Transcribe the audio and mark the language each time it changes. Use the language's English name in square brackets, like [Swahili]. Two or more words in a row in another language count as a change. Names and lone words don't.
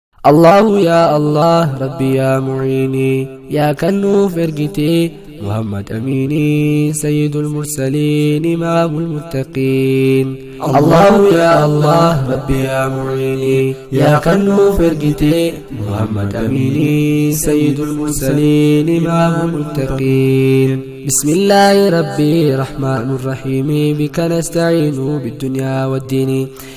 [Arabic] الله يا الله، ربي يا معين, [Oromo] yaa kan nuuf ergite, [Arabic] محمد الأمين، سيد المرسلين، إمام المتقين. الله يا الله، ربي يا معين, [Oromo] yaa kan nuuf ergite, [Arabic] محمد الأمين، سيد المرسلين، إمام المتقين. بسم الله ربي الرحمن الرحيم، بك نستعين بالدنيا والدين،